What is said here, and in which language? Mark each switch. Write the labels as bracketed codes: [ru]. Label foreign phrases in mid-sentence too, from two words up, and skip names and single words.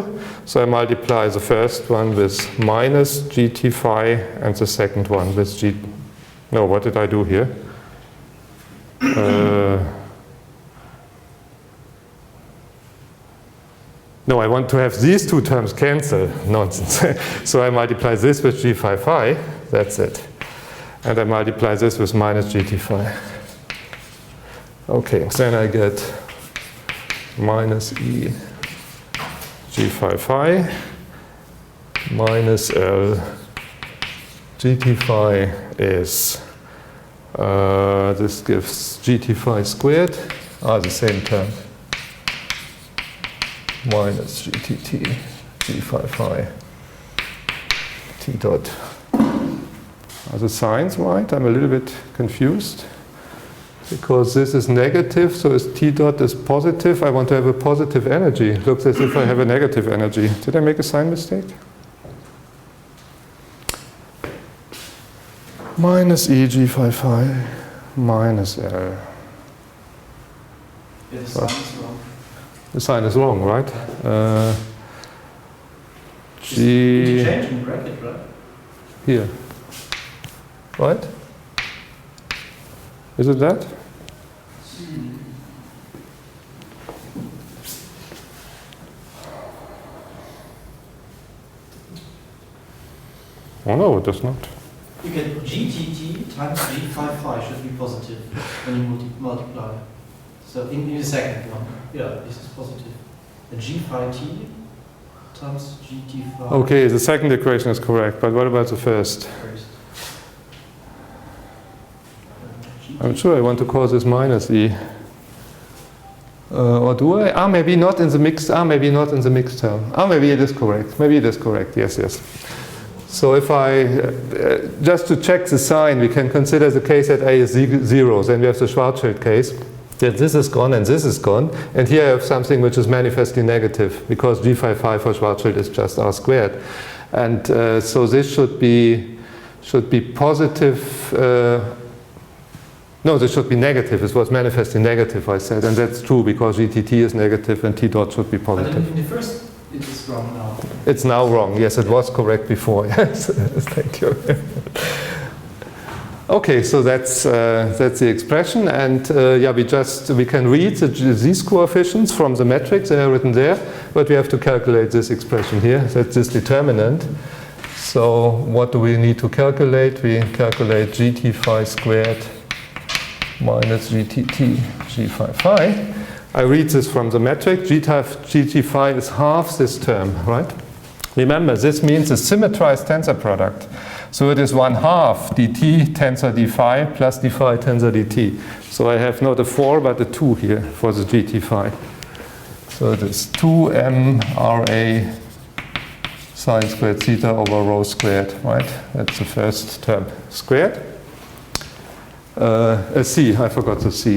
[en] So I multiply the first one with minus gt phi and the second one with g. No, what did I do here? No, I want to have these two terms cancel. Nonsense. So I multiply this with g phi phi. That's it. And I multiply this with minus gt phi. Okay, then I get minus e g phi phi minus l gt phi is, this gives gt phi squared, the same term, minus gtt g phi phi t dot. Are the signs right? I'm a little bit confused. Because this is negative, so as t dot is positive, I want to have a positive energy. It looks as if I have a negative energy. Did I make a sign mistake? Minus e g phi phi minus L. Yeah, the sign is wrong. The sign is wrong, right? You G change in bracket, right? here. Right? Is it that? Oh no, it does not. You get GTT times G phi phi should be positive when you multiply. So in the second one, yeah, this is positive. And G phi t times GT phi. Okay, the second equation is correct, but what about the first? I'm sure I want to call this minus e. Or do I? Maybe not in the mixed. Maybe not in the mixed term. Maybe it is correct. Maybe it is correct. Yes, yes. So if I just to check the sign, we can consider the case that a is 0. Then we have the Schwarzschild case that this is gone and this is gone, and here I have something which is manifestly negative because g phi phi for Schwarzschild is just r squared, and so this should be positive. No, this should be negative. It was manifestly negative, I said, and that's true because GTT is negative and T dot should be positive. But in the first, it is wrong now. It's now wrong. Yes, it was correct before. Yes, thank you. Okay, so that's the expression, and yeah, we can read these coefficients from the matrix. They are written there, but we have to calculate this expression here. That's this determinant. So what do we need to calculate? We calculate GT phi squared minus GTT g phi phi. I read this from the metric. GT phi is half this term, right? Remember, this means a symmetrized tensor product. So it is 1/2 dt tensor d phi plus d phi tensor dt. So I have not a 4 but a 2 here for the GT phi. So it is 2m RA sine squared theta over rho squared, right? That's the first term squared. A C, I forgot the C.